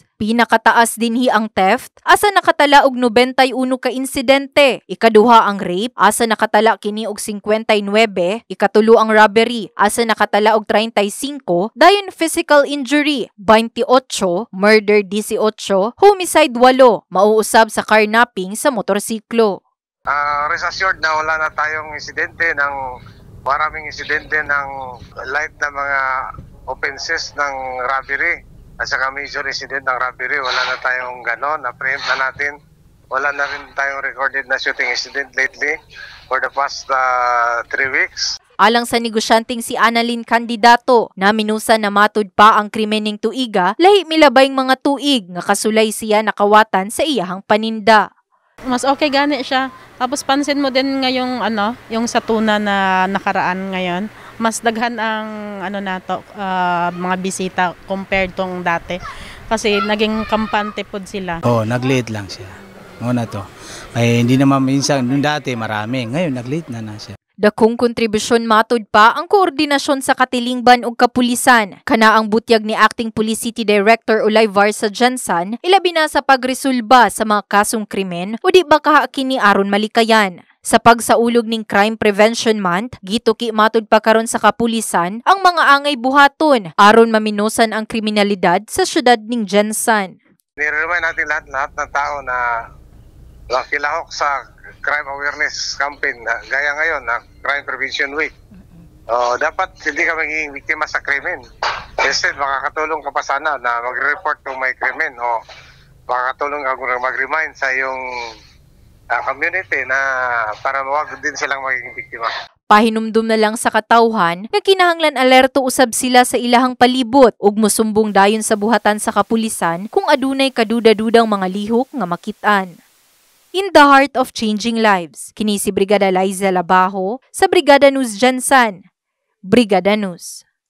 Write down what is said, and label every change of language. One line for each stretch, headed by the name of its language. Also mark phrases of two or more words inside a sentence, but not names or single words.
Cebuano: Pinakataas dinhi ang theft asa nakatala og 91 ka insidente, ikaduha ang rape asa nakatala kini og 59, ikatulo ang robbery asa nakatala og 35, dayon
English: physical injury
Cebuano: 28, murder 18, homicide 8, mauusab sa carnapping sa motorsiklo.
English: Rest assured
Filipino: na wala na tayong insidente ng maraming insidente ng light na mga offenses ng robbery. At saka major incident ng robbery, wala na tayong ganon, na-preempt na natin. Wala na rin tayong recorded na
English: shooting incident lately for the past 3 weeks.
Cebuano: Alang sa negosyanteng si Annalyn Candidato, naminusan na matud pa ang krimen ning tuiga, lahi milabayng mga tuig nga kasulay siya nakawatan sa iyahang paninda. Mas okay gani siya.
Filipino: Tapos pansin mo din ngayong yung sa tuna na nakaraan ngayon.
Cebuano: Mas daghan ang mga bisita compared tong dati.
Filipino: Kasi naging kampante pod sila. Nag-late lang siya. Na to. Ay hindi naman minsan nung dati marami. Ngayon nag-late na siya.
Cebuano: Dakong kontribusyon matud pa ang koordinasyon sa katilingban ug kapulisan. Kana ang butyag ni Acting Police City Director Olivar sa Gensan, ilabi na sa pagresolba sa mga kasong krimen o di ba kini aron malikayan. Sa pagsaulog ning Crime Prevention Month, gituki matud pa karon sa kapulisan ang mga angay buhaton aron maminusan ang kriminalidad sa syudad ning Gensan.
Filipino: Nire-remind natin lahat ng tao na kilahok sa
English: crime awareness campaign
Filipino: gaya ngayon na Crime Prevention Week. Dapat hindi ka magiging biktima sa krimen. Instead, makakatulong ka pa sana na mag-report kung may krimen o makakatulong ka mag-remind sa iyong community na para mawag din silang magiging biktima.
Cebuano: Pahinumdum na lang sa katawhan nga kinahanglan alerto usab sila sa ilahang palibot ug mosumbong dayon sa buhatan sa kapulisan kung adunay kaduda-dudang mga lihok nga makit-an.
English: In the heart of changing lives,
Cebuano: kini si Brigada Liza Labajo sa Brigada News Gensan. Brigada News.